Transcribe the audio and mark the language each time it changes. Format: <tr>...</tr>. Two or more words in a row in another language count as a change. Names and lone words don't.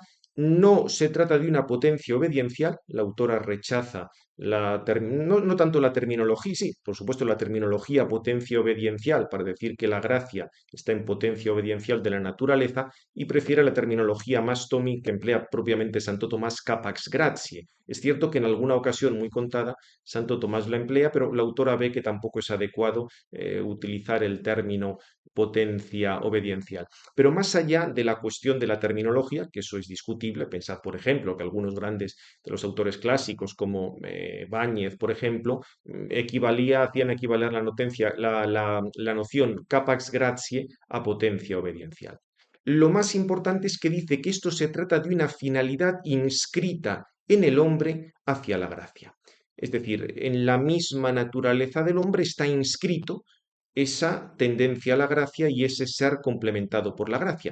<es>No se trata de una potencia obediencial. La autora rechaza no tanto la terminología, sí, por supuesto la terminología potencia obediencial para decir que la gracia está en potencia obediencial de la naturaleza y prefiere la terminología más tomi que emplea propiamente Santo Tomás,</es> <la>capax gratiae.</la> <es>Es cierto que en alguna ocasión muy contada Santo Tomás la emplea, pero la autora ve que tampoco es adecuado utilizar el término potencia obediencial. Pero más allá de la cuestión de la terminología, que eso es discutible, pensad, por ejemplo, que algunos grandes de los autores clásicos, como Báñez, por ejemplo, hacían equivaler la noción</es> <la>capax gratiae</la> <es>a potencia obediencial. Lo más importante es que dice que esto se trata de una finalidad inscrita en el hombre hacia la gracia. Es decir, en la misma naturaleza del hombre está inscrito esa tendencia a la gracia y ese ser complementado por la gracia.</es>